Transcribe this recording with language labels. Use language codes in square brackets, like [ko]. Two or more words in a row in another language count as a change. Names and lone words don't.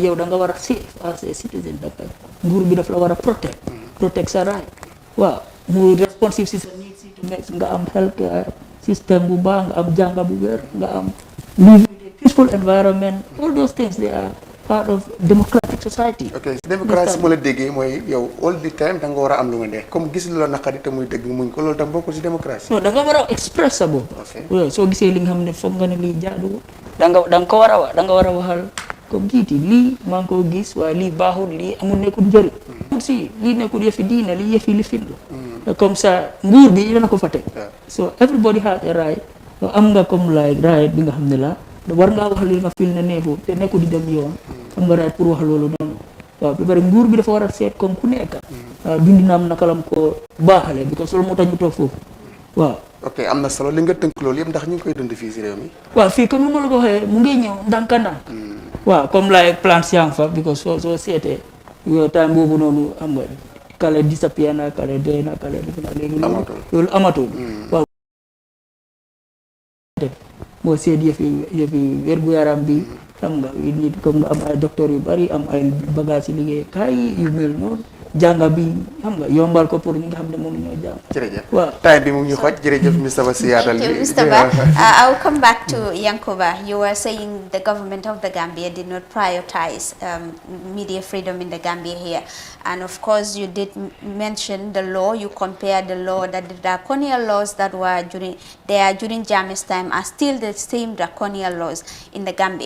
[wo] yow da nga war a [en] safe as a citizen [wo] daka nguur bi daf la war a protect sa right waaw mu responsive si sa [en] needs to make [wo] nga am [en] health system [wo] bu baax nga am jànga bu wér nga am [en] live in a peaceful environment all those things they are part of democratic society. [wo] ok démocratie moo la déggee mooy yow [en] all the time [wo] da nga war a am lu nga neex comme gis lu la naqari te muy dëgg muñ ko loolu tam bokkul si démocratie. non da nga war a express sa bopp. ok soo gisee li nga xam ne foog nga ne lii jaaduwul da nga ko war a wax da nga war a waxal comme jiiti lii maa ngi koo gis waaye lii baaxul lii amul nekkul njëriñ. si lii nekkul yëfi diine lii yëfi lifin la. comme ça nguur bi dana ko fa teg. [en] so everybody has a right [wo] am nga comme like right bi nga xam ne la war ngaa wax li nga fil ne neexul te nekkul di dem yoon. am nga right pour wax loolu noonu waaw ba pare nguur bi dafa war a seet comme ku nekk dundi na am naka lam ko baaxale because loolu moo tax ñu toog foofu waaw. ok am na solo li nga tënk loolu yëpp ndax ñu ngi koy dund fii si réew mi. waaw fii comme ni ma la ko waxee mu ngi ñëw ndànk-ndànk. waaw comme [en] like plants [wo] yaa ngi fa because soo seetee yow time boobu noonu am nga kale disappear na kale dee na kale def na léegi loolu amatul waaw moo seet yëfi wér-gu-yaram bi xam nga nit comme nga am ay docteur yu bari am ay bagage yi liggéey kaay yu mel noonu jànga bi xam nga yombal ko pour ñi nga xam ne moom ñoo jàng. jërëjëf waaw time bi mu ngi ñu xoj jërëjëf Mr Ba si yaatal bi. [en] Thank you, Mr. Ba. I will come back to Yankuba. You were saying the government of the Gambia did not prioritize media freedom in the Gambia here. And of course, you did mention the law. You compared the law, that the draconian laws that were during Jammeh's time are still the same draconian laws in the Gambia.